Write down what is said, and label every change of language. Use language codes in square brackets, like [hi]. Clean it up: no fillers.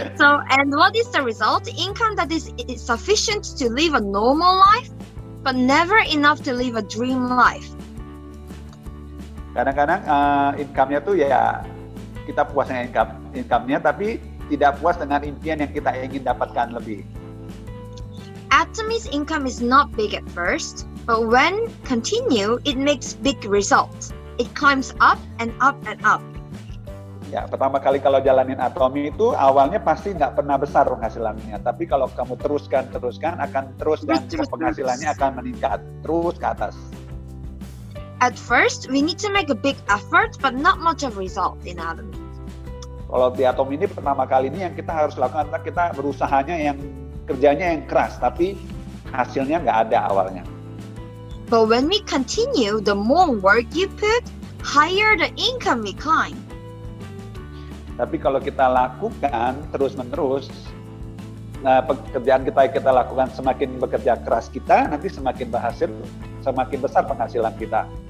[en] So, and what is the result? Income that is sufficient to live a normal life, but never enough to live a dream life. [id] Kadang-kadang income-nya tuh ya kita puas dengan income-nya, tapi tidak puas dengan impian yang kita ingin dapatkan lebih. [en] Atomy's income is not big at first, but when continue, it makes big results. It climbs up and up and up. [id] Ya, pertama kali kalau jalanin Atomy itu awalnya pasti nggak pernah besar penghasilannya, tapi kalau kamu teruskan akan terus dan penghasilannya akan meningkat terus ke atas. [en] At first, we need to make a big effort, but not much of result in Atomy. [id] Kalau di Atomy ini pertama kali ini yang kita harus lakukan adalah kita berusahanya kerjanya yang keras, tapi hasilnya nggak ada awalnya. [en] But when we continue, the more work you put, higher the income we climb. [id] Tapi kalau kita lakukan terus-menerus, pekerjaan kita lakukan, semakin bekerja keras kita, nanti semakin besar penghasilan kita.